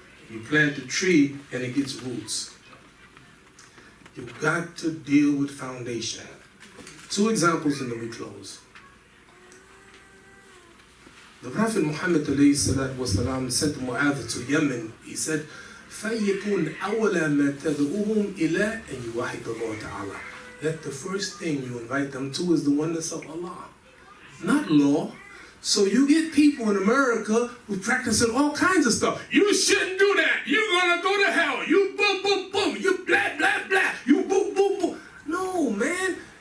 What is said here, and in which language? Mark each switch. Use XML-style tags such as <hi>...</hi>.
<en>You plant the tree and it gets roots. You've got to deal with foundation. Two examples and then we close. The Prophet Muhammad والسلام, sent Mu'adh to Yemen. He said,</en> <ar>فَيَكُنْ أَوَلَ مَا تَدْعُوهُمْ إِلَىٰ أَنْ يُوَحِدَ اللَّهَ تَعَالَى.</ar> <en>Let the first thing you invite them to is the oneness of Allah, not law. So you get people in America who practicing all kinds of stuff. You shouldn't do that. You're gonna go to hell. You boom, boom, boom. You blah, blah, blah. You boom, boom, boom. No, man.</en>